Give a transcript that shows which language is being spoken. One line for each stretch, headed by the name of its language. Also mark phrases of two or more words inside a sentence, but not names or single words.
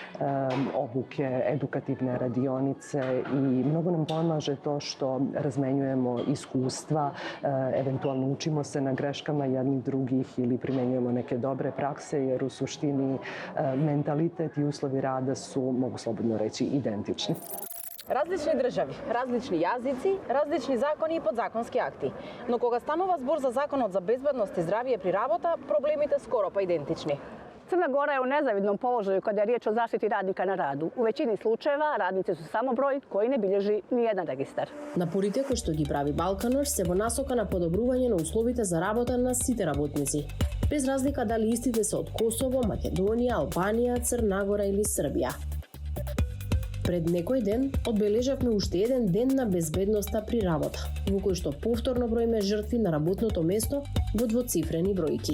Serbian: obuke, edukativne radionice i mnogo nam pomaže to što razmenjujemo iskustva, eventualno učimo se na greškama jednih drugih ili primenjujemo neke dobre prakse, jer u suštini mentalitet i uslovi rada su, mogu slobodno reći, identični.
Macedonian: Различни држави, различни јазици, различни закони и подзаконски акти. Но кога станува збор за Законот за безбедност и здравје при работа, проблемите скоро па идентични.
Serbian: Crna Gora je u nezavidnom položaju kada je riječ o zaštiti radnika na radu. U većini slučajeva radnici su samo broj koji ne bilježi ni jedan registar.
Macedonian: Напорите кои што ги прави Балканош се во насока на подобрување на условите за работа на сите работници, без разлика дали истите се од Косово, Македонија, Албанија, Црна Гора или Србија. Пред некој ден одбележавме уште еден ден на безбедноста при работа, во кој што повторно броиме жртви на работното место во двоцифрени бројки.